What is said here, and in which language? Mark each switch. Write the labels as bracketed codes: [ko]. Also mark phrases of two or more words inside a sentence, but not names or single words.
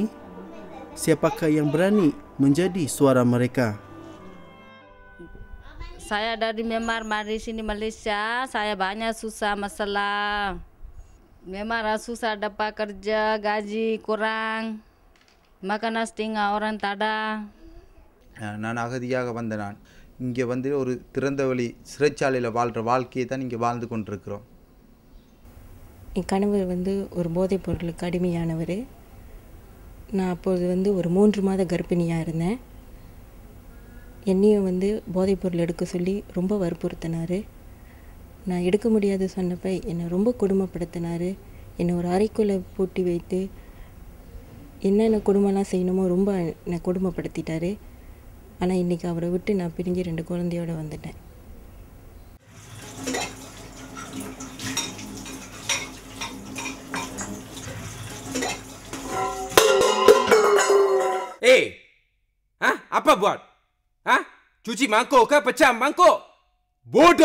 [ms] Siapakah yang berani menjadi suara mereka? Saya dari Myanmar, mari sini Malaysia. Saya banyak susah masalah. Memang susah dapat kerja, gaji kurang, makanan setengah orang tak ada. [ta] நான் அகதியாக வந்த நான் இங்கே வந்து ஒரு திறந்த வெளி சிறைச்சாலையில் வாழ்கிற வாழ்க்கையை தான் இங்கே வாழ்ந்து கொண்டிருக்கிறோம். என் கணவர் வந்து ஒரு போதைப் பொருளுக்கு அடிமையானவர். நான் அப்போது வந்து ஒரு 3 மாத கர்ப்பிணியாக இருந்தேன். என்னையும் வந்து போதைப் பொருள் எடுக்க சொல்லி ரொம்ப வற்புறுத்தினார். நான் எடுக்க முடியாது சொன்னப்போ என்னை ரொம்ப கொடுமைப்படுத்தினார். என்னை ஒரு அறைக்குள்ளே பூட்டி வைத்து என்னென்ன கொடுமைலாம் செய்யணுமோ ரொம்ப என்னை கொடுமைப்படுத்திட்டார். ஆனால் இன்றைக்கி அவரை விட்டு நான் பிரிஞ்சு 2 குழந்தையோடு வந்துட்டேன். [ms] Apa buat? Cuci mangkuk ke pecah mangkuk? Bodoh!